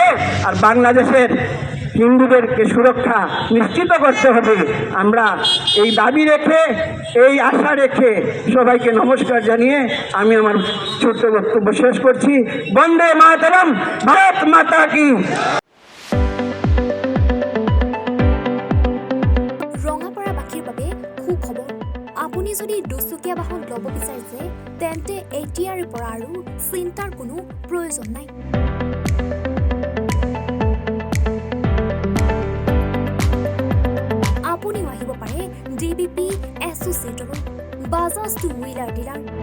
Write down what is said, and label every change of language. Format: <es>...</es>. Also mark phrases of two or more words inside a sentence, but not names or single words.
<bn>আর বাংলাদেশের হিন্দুদেরকে সুরক্ষা নিশ্চিত করতে হবে। আমরা এই দাবি রেখে, এই আশা রেখে সবাইকে নমস্কার জানিয়ে আমি আমার ছোট্ট বক্তব্য শেষ করছি।</bn> <hi>वन्दे मातरम्, भारत माता की।</hi> <as>ৰঙাপাৰাবাসীৰ বাবে সুখবৰ, আপুনি যদি দুচকীয়া বাহন ল'ব বিচাৰিছে তেন্তে এতিয়াৰে পৰা আৰু চিন্তাৰ কোনো প্ৰয়োজন নাই। আপুনিও আহিব পাৰে DBP এছ'চিয়েটলৈ, বাজাজ টু হুইলাৰ ডিলাৰ।</as>